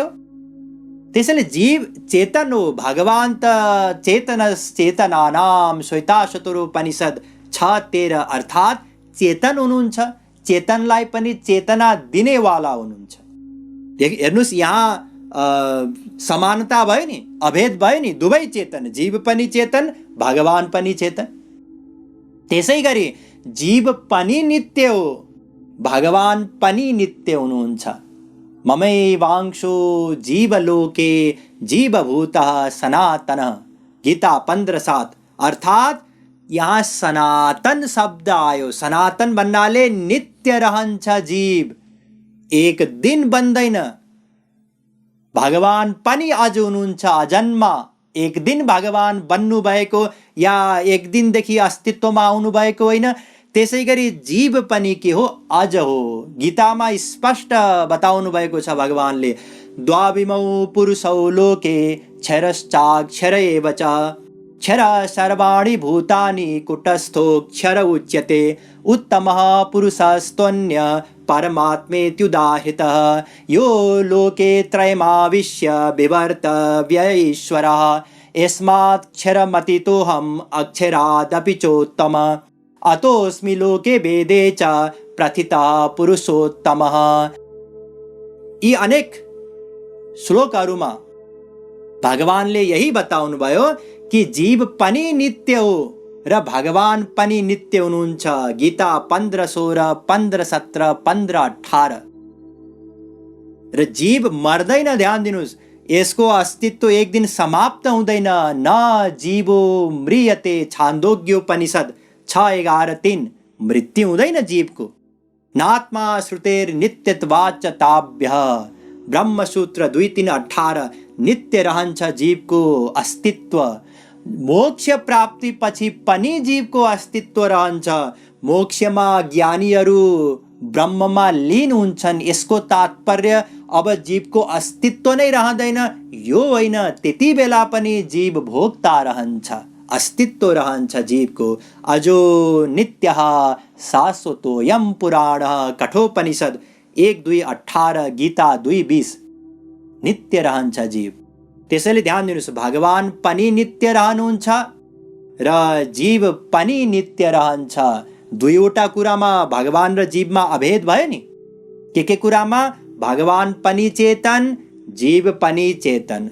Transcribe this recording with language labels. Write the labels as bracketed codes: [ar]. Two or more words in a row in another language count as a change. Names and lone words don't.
[ne] त्यसैले जीव चेतन हो, भगवान त चेतनानां श्वेताशतरोपनिषद 6:13 अर्थात् चेतन हुनुहुन्छ, चेतनलाई पनि चेतना दिनेवाला हुनुहुन्छ। हेर्नुहोस्, यहाँ समानता भयो नि, अभेद भयो नि, दुवै चेतन, जीव पनि चेतन, भगवान पनि चेतन। त्यसै गरी जीव पनि नित्य हो, भगवान पनि नित्य हुनुहुन्छ। [sa] ममैवांशो जीवलोके जीवभूतः सनातनः, [ne] गीता 15:7 अर्थात् यहाँ सनातन शब्द आयो। सनातन भन्नाले नित्य रहन्छ जीव, एक दिन बन्दैन। भगवान पनि अझ हुनुहुन्छ, अजन्मा। एक दिन भगवान बन्नु भएको या एक दिनदेखि अस्तित्वमा आउनु भएको होइन। त्यसै गरी जीव पनि के हो? अझ हो। गीतामा स्पष्ट बताउनु भएको छ भगवानले, [sa] द्वाविमौ पुरुषौ लोके क्षरश्चाक्षर एव च, क्षर सर्वाणि भूतानि कुटस्थोऽक्षर उच्यते, उत्तमः पुरुषस्त्वन्य परमात्मेत्युदाहृतः, यो लोके त्रयमाविश्य बिभर्त्य ईश्वरः, यस्माक्षरमतीतोऽहम् अक्षरादपि चोत्तमः, अतोऽस्मि लोके वेदे च प्रथितः पुरुषोत्तमः। [ne] यी अनेक श्लोकहरूमा भगवानले यही बताउनु भयो कि जीव पनि नित्य हो र भगवान पनि नित्य हुनुहुन्छ। गीता 15:16, 15:17, 15:18। र जीव मर्दैन, ध्यान दिनुहोस्, यसको अस्तित्व एक दिन समाप्त हुँदैन। [sa] न जीवो म्रियते, छान्दोग्योपनिषद 6:11-3। [ne] मृत्यु हुँदैन जीवको। [sa] नात्मा श्रुतेर नित्यत्वाच्च ताभ्यः, ब्रह्मसूत्र 2:3-18। [ne] नित्य रहन्छ जीवको अस्तित्व। मोक्ष प्राप्ति पछि पनि जीवको अस्तित्व रहन्छ। मोक्षमा ज्ञानीहरू ब्रह्ममा लीन हुन्छन्। यसको तात्पर्य अब जीवको अस्तित्व नै रहँदैन यो होइन, त्यति बेला पनि जीव भोक्ता रहन्छ, अस्तित्व रहन्छ जीवको। [sa] अजो नित्यः शाश्वतोऽयं पुराणः, कठोपनिषद 1:2-18, गीता 2:20। [ne] नित्य रहन्छ जीव। त्यसैले ध्यान दिनुहोस्, भगवान पनि नित्य रहनुहुन्छ र जीव पनि नित्य रहन्छ। दुईवटा कुरामा भगवान र जीवमा अभेद भयो नि। के कुरामा? भगवान पनि चेतन, जीव पनि चेतन।